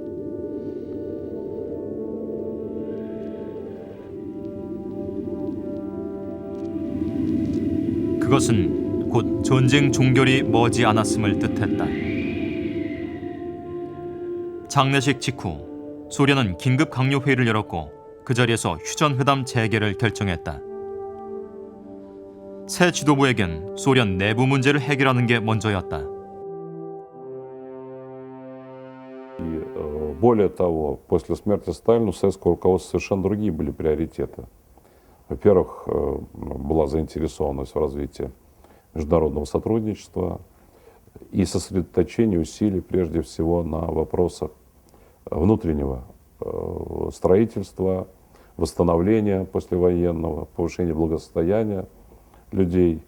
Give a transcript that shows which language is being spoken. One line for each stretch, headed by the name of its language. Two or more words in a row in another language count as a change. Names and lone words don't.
Korean: 그것은 곧 전쟁 종결이 머지 않았음을 뜻했다. 장례식 직후 소련은 긴급 강요회의를 열었고 그 자리에서 휴전회담 재개를 결정했다. 새 지도부에겐 소련 내부 문제를 해결하는 게 먼저였다.
Russian: Более того, после смерти Сталина у советского руководства совершенно другие были приоритеты. Во-первых, была заинтересованность в развитии международного сотрудничества и сосредоточение усилий прежде всего на вопросах внутреннего строительства, восстановления послевоенного, повышения благосостояния людей.